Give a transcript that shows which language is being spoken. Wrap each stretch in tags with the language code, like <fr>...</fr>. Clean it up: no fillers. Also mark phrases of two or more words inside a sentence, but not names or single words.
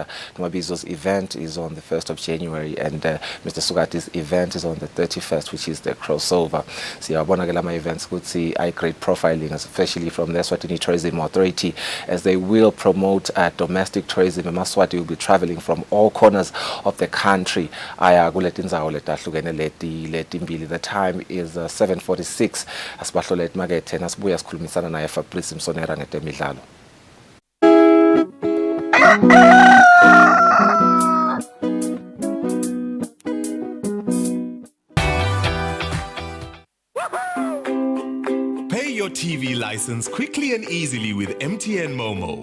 <en>Nomabizo's event is on the 1st of January, and Mr. Sugati's event is on the 31st, which is the crossover. Siyabona Gelama events could see high-grade profiling, especially from the Eswatini Tourism Authority, as they will promote domestic tourism. Maswati will be traveling from all corners of the country.</en> <ss>Aya kuletindzawo letahlukene letimbili.</ss> <en>The time is 7:46.</en> <ss>Asibahlole emakethe nasibuya sikhulumisana naye Fabrice Msonera ngetemidlalo.</ss> <en>Pay your TV license quickly and easily with MTN Momo.</en>